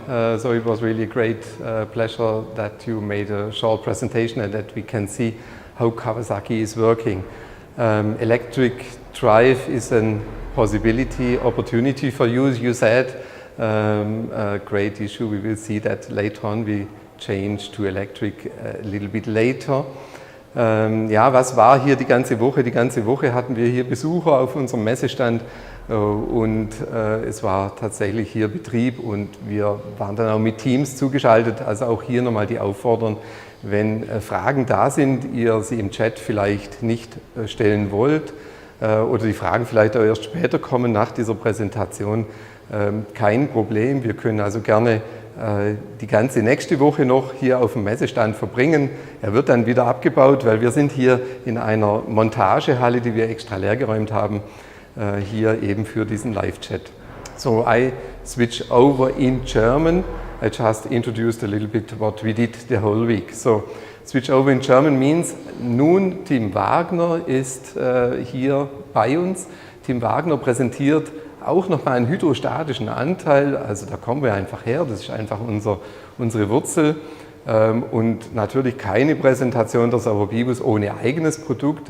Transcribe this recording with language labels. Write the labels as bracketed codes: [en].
[en] So it was really a great pleasure that you made a short presentation and that we can see how Kawasaki is working. Electric drive is a possibility, opportunity for you, as you said. A great issue. We will see that later on. We change to electric a little bit later. [de] Ja, was war hier die ganze Woche? Die ganze Woche hatten wir hier Besucher auf unserem Messestand. Und es war tatsächlich hier Betrieb und wir waren dann auch mit Teams zugeschaltet. Also auch hier nochmal die Aufforderung, wenn Fragen da sind, ihr sie im Chat vielleicht nicht stellen wollt oder die Fragen vielleicht auch erst später kommen nach dieser Präsentation, kein Problem. Wir können also gerne die ganze nächste Woche noch hier auf dem Messestand verbringen. Er wird dann wieder abgebaut, weil wir sind hier in einer Montagehalle, die wir extra leergeräumt haben, hier eben für diesen Live-Chat. [en] So I switch over in German. I just introduced a little bit what we did the whole week. So switch over in German means [de] nun Tim Wagner ist hier bei uns. Tim Wagner präsentiert auch nochmal einen hydrostatischen Anteil, also da kommen wir einfach her, das ist einfach unsere Wurzel. Und natürlich keine Präsentation der Sauerbibus ohne eigenes Produkt.